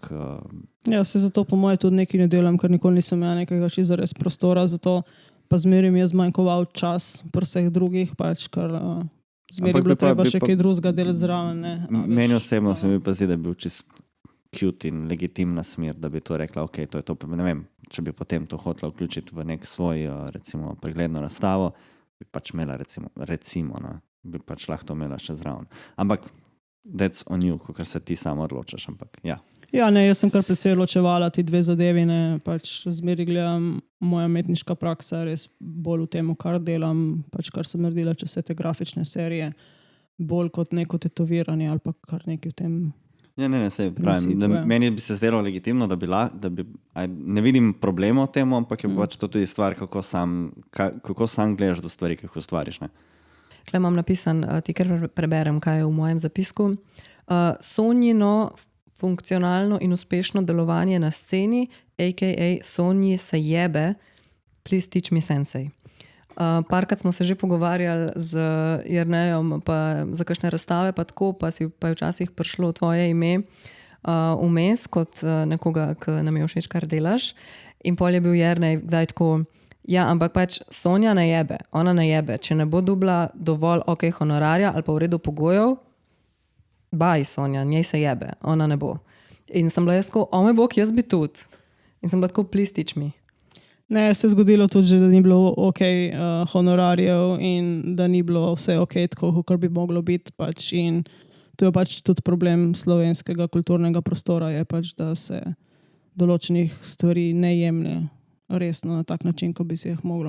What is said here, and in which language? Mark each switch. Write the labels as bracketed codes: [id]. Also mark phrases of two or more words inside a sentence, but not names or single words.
[sl] Ja, se zato po moje tudi nekaj ne delam, ker nikoli nisem imela nekega čisto res prostora, zato pa zmeraj mi je zmanjkoval čas pri vseh drugih, pač, ker zmeraj bilo treba še kaj drugega delati zraven. Ne? Meni osebno se mi pa zdi, da je bil čist cute in legitimna smer, da bi to rekla, ok, to je to, ne vem, če bi potem to hotela vključiti v nek svoj, recimo, pregledno razstavo, bi pač imela, recimo, ne, bi pač lahko imela še zraven. Ampak [en] that's on you, [sl] kar se ti samo odločaš, ampak ja. Ja, ne, jaz sem kar precej ločevala ti dve zadevi, ne, pač zmeri gledam, moja umetniška praksa res bolj v tem, kar delam, pač kar sem naredila čez vse te grafične serije, bolj kot neko tetoviranje ali pa kar nekaj v tem. Ne, sej pravim. Meni bi se zdelo legitimno, da bi ne vidim problema v tem, ampak je pač to tudi stvar, kako sam gledaš do stvari, ki jih ustvariš. Ne? Tukaj imam napisan, ti kar preberem, kaj je v mojem zapisku. Sonjino funkcionalno in uspešno delovanje na sceni, a.k.a. Sonji se jebe, [en] please teach me sensei. [sl] Parkrat smo se že pogovarjali z Jernejom pa za kakšne razstave pa tako, pa je včasih prišlo tvoje ime vmes kot nekoga, ki nam je všeč, kar delaš. In pol je bil Jernej kdaj tako, ja, ampak pač Sonja ne jebe, ona ne jebe. Če ne bo dobila dovolj ok honorarja ali pa v redu pogojev, baj Sonja, njej se jebe, ona ne bo. In sem bila jaz tako, o moj bog, jaz bi tudi. In sem bila tako, [en] please teach me. [sl] Ne, se je zgodilo tudi, da ni bilo ok honorarjev in da ni bilo vse ok, tako kot bi moglo biti. Pač. In to je pač tudi problem slovenskega kulturnega prostora, je pač, da se določenih stvari ne jemlje resno na tak način, kot bi se jih moglo.